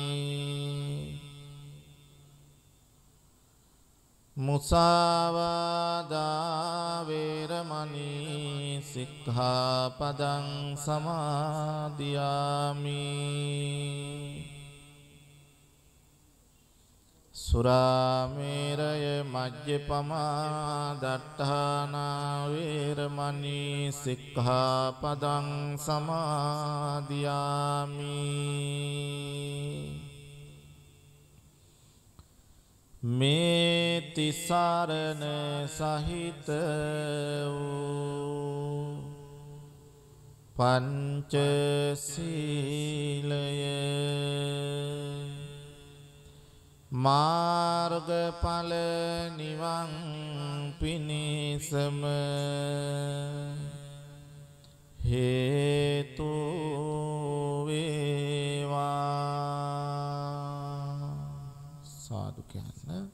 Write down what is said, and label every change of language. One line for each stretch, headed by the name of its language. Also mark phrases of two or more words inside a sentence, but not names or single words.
Pali: මුසාවාදා වේරමණී සික්ඛාපදං සමාදියාමි සුරාමේරය මජ්ජපමා දට්ඨානා වේරමණී සික්ඛාපදං සමාදියාමි
Sinhala: මේ තිසරණ සහිත වූ පංචශීලය මාර්ගඵල නිවන් පිණිසම හේතු වේවා සාදු කියන්න.